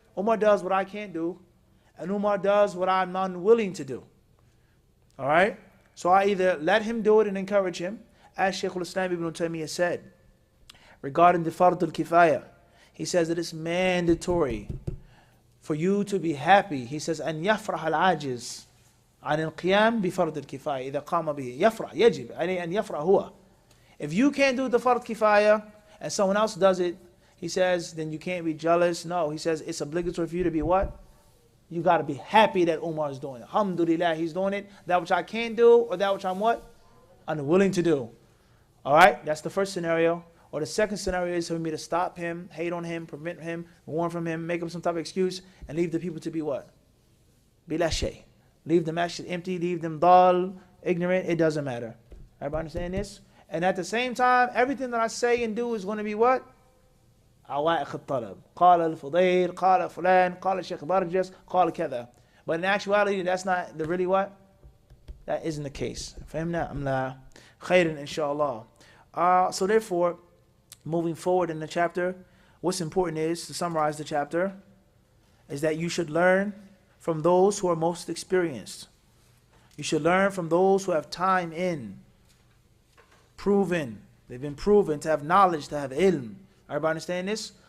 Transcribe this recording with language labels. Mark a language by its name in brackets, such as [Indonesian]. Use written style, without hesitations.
[English] Umar does what I can't do. And Umar does what I'm unwilling to do. All right? So I either let him do it and encourage him, as Shaykh al-Islam ibn Taymiyyah said, regarding the fard al-kifaya. He says that it's mandatory for you to be happy. [Arabic] He says, أن يفرح العاجز عن القيام بفرض الكفاية إذا قام به. يفرح يجب عليه أن يفرح هو. [English] If you can't do the fard kifaya and someone else does it, he says, then you can't be jealous. No, he says it's obligatory for you to be what? You got to be happy that Umar is doing it. Alhamdulillah, he's doing it. That which I can't do or that which I'm what? Unwilling to do. All right, that's the first scenario. Or the second scenario is for me to stop him, hate on him, prevent him, warn from him, make him some type of excuse, and leave the people to be what? Bila shay. Leave them actually empty, leave them dull, ignorant, it doesn't matter. Everybody understand this? And at the same time, everything that I say and do is going to be what? [Arabic] عوائق الطلب. قال الفضيل, قال فلان, قال الشيخ برجس, قال كذا. [English] But in actuality, that's not the really what? That isn't the case. [Arabic] فهمنا أم لا؟ خير إن شاء الله. [English] So therefore, moving forward in the chapter, what's important is, to summarize the chapter, is that you should learn from those who are most experienced. You should learn from those who have time in, proven, they've been proven to have knowledge, to have ilm. Everybody understand this?